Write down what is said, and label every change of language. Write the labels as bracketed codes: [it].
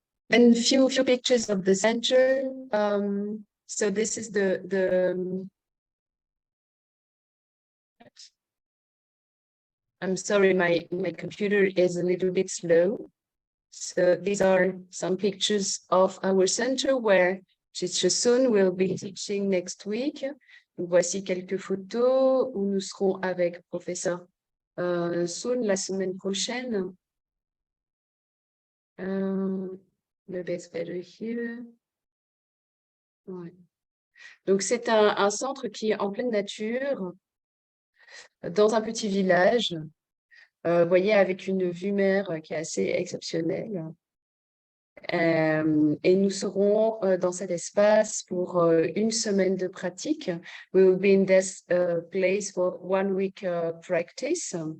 [en] And few pictures of the center. So this is the I'm sorry, my computer is a little bit slow. So these are some pictures of our center where Teacher Sun will be teaching next week. [fr] Voici quelques photos où nous serons avec professeur Sun la semaine prochaine. [en] The best better here. [fr] Ouais. Donc c'est un centre qui est en pleine nature, dans un petit village, vous voyez, avec une vue mer qui est assez exceptionnelle. Et nous serons dans cet espace pour une semaine de pratique. [en] We will be in this place for 1 week practice.